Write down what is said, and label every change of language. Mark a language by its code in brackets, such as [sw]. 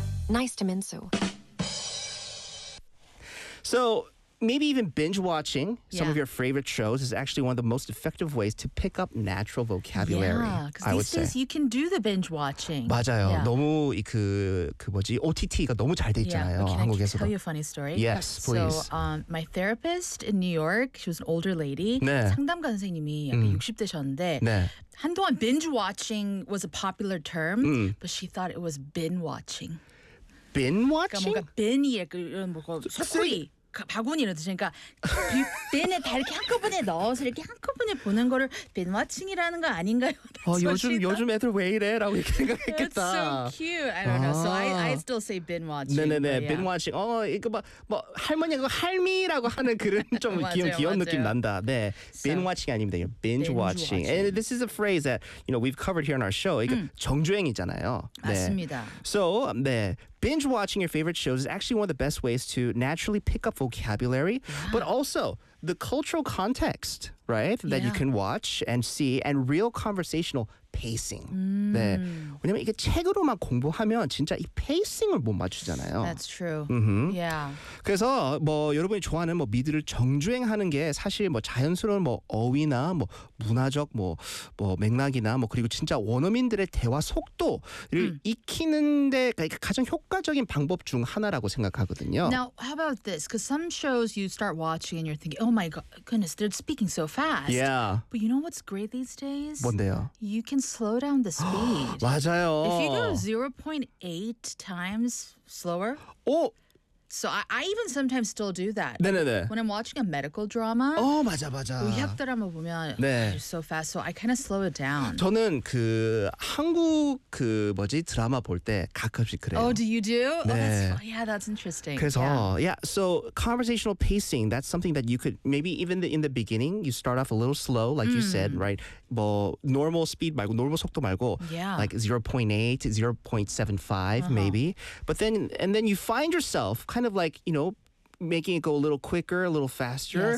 [en] Nice to Minsu. So, maybe even binge watching some of your favorite shows is actually one of the most effective ways to pick up natural vocabulary. Yeah, because these things you can do the binge watching. [ko] 맞아요. Yeah. 너무 그 뭐지 OTT가 너무 잘 돼 있잖아요. [en] Yeah. [ko] Okay, 한국에서도. [en] Can I tell you a funny story? Yes, please. So my therapist in New York, she was an older lady. [ko] 네. 상담가 선생님이 60대셨는데 네. [en] 한동안 binge watching was a popular term, but she thought it was bin watching. Bin watching? [ko] 그러니까 뭔가 bin이 그런 뭐 속풀이. 바구니로 드시니까 빈에 다 이렇게 한꺼번에 넣어서 이렇게 한꺼번에 보는 거를 빈와칭이라는 거 아닌가요? 어, 요즘 애들 왜 이래라고 이렇게 생각했겠다. [en] It's so cute. I don't know. So I still say 빈와칭. [ko] 네네네. 빈와칭. 어, 이거 뭐 할머니 그 할미라고 하는 그런 좀 귀여운 느낌 난다. 네. 빈와칭이 아닙니다. Binge watching. [en] And this is a phrase that you know we've covered here on our show. [ko] 이거 정주행이잖아요. 맞습니다. 네. So, 네. [en] Binge watching your favorite shows is actually one of the best ways to naturally pick up vocabulary, but also the cultural context, right? That you can watch and see and real conversational pacing. [ko] 네. 왜냐면 이게 책으로만 공부하면 진짜 이 pacing을 못 맞추잖아요. [en] That's true. Mm-hmm. Yeah. [ko] 그래서 뭐 여러분이 좋아하는 뭐 미드를 정주행하는 게 사실 뭐 자연스러운 뭐 어휘나 뭐 문화적 뭐 맥락이나 뭐 그리고 진짜 원어민들의 대화 속도를 익히는 데 가장 효과적인 방법 중 하나라고 생각하거든요. [en] Now, how about this? Because some shows you start watching and you're thinking, oh my goodness, they're speaking so fast. Yeah. But you know what's great these days? [ko] 뭔데요? [en] You can slow down the speed. [ko] 맞아요. [en] If you go 0.8 times slower. Oh. So I even sometimes still do that. [ko] 네네네. [en] When I'm watching a medical drama. [ko] 어, 맞아. 의학 드라마 보면 네. [en] so fast. So I kind of slow it down. [ko] 저는 그 한국 그 뭐지 드라마 볼 때 가끔씩 그래요. [en] Oh, do you do? 네. Oh, that's, yeah, that's interesting. 그래서 so conversational pacing. That's something that you could maybe even in the beginning you start off a little slow, like you said, right? 뭐 normal speed 말고 normal 속도 말고 like 0.8, 0.75 maybe. But then and then you find yourself kind of like, you know, making it go a little quicker, a little faster.